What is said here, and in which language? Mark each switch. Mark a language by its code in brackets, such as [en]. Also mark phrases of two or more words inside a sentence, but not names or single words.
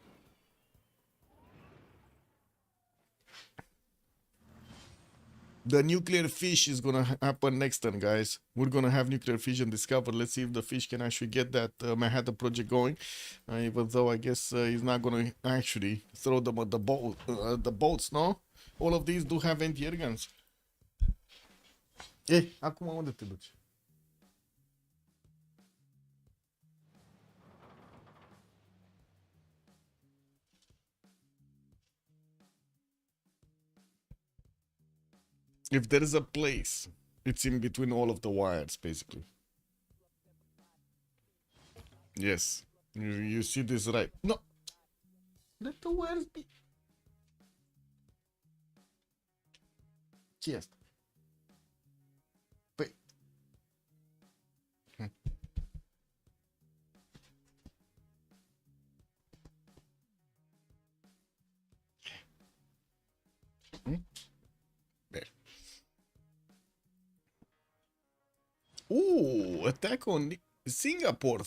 [en] The nuclear fish is gonna happen next turn, guys. We're gonna have nuclear fission discovered. Let's see if the fish can actually get that Manhattan project going. Even though I guess he's not gonna actually throw them at the boats, no? All of these do have anti-air guns. [ro] Acum unde te duci? [en] If there is a place, it's in between all of the wires, basically. Yes. You see this right. No. Let the wires be. [ro] Ce asta? Păi. [en] There. Ooh, attack on Singapore.